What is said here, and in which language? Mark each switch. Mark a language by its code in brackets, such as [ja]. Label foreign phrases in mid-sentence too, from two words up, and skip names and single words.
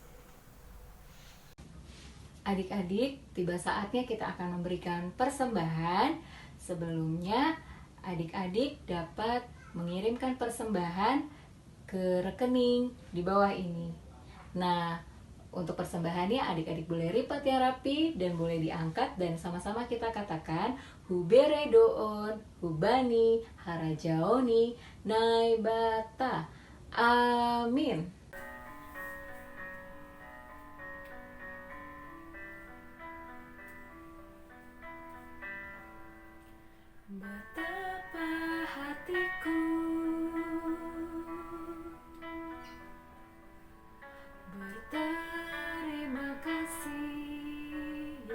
[id] Adik-adik, tiba saatnya kita akan memberikan persembahan. Sebelumnya, adik-adik dapat mengirimkan persembahan ke rekening di bawah ini. Nah, untuk persembahannya adik-adik boleh lipat yang rapi dan boleh diangkat dan sama-sama kita katakan [bts] Hubere doon, hubani, harajaoni, naibata. [id] Amin. Betapa hatiku berterima kasih